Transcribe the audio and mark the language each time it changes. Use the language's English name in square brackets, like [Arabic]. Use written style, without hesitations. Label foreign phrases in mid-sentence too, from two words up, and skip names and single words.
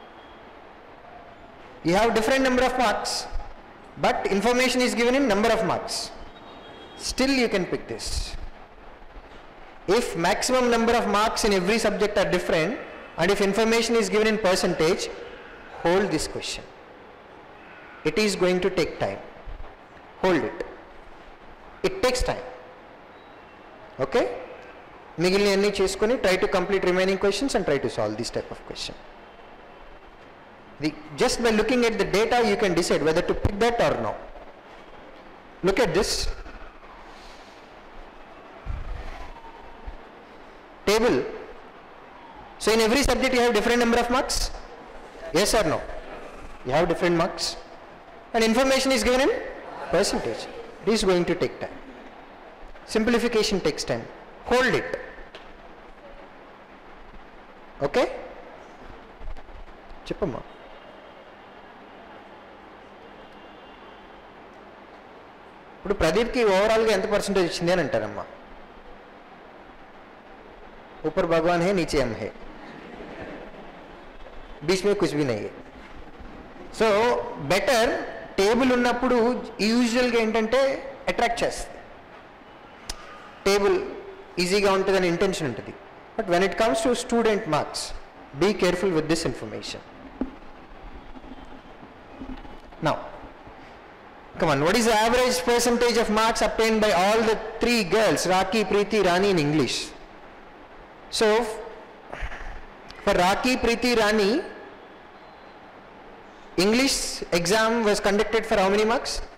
[English] You have different number of marks, but information is given in number of marks, still you can pick this. If maximum number of marks in every subject are different, and if information is given in percentage, hold this question. It is going to take time. Hold it. It takes time. Okay? [Telugu] మిగిలిన అన్ని చేసుకొని [English] try to complete remaining questions and try to solve this type of question. Just by looking at the data, you can decide whether to pick that or no. Look at this table. So in every subject you have different number of marks. Yes or no? You have different marks, and information is given in percentage. It is going to take time. Simplification takes time. Hold it. Okay? [Telugu] చెప్పమ్మా. ఇప్పుడు ప్రదీప్కి ఓవరాల్గా ఎంత పర్సెంటేజ్ వచ్చింది అని అంటారమ్మా. [Hindi] ऊपर भगवान है, नीचे हम है, बीच में कुछ भी नहीं है. [English] so better table [Telugu] ఉన్నప్పుడు యూజువల్గా ఏంటంటే అట్రాక్ట్ చేస్తుంది, టేబుల్ ఈజీగా ఉంటుందని ఇంటెన్షన్ ఉంటుంది. [English] But when it comes to student marks, be careful with this information. నౌ Come on, what is the average percentage of marks obtained by all the three girls, Raki, Preeti, Rani in English? So, for Raki, Preeti, Rani, English exam was conducted for how many marks?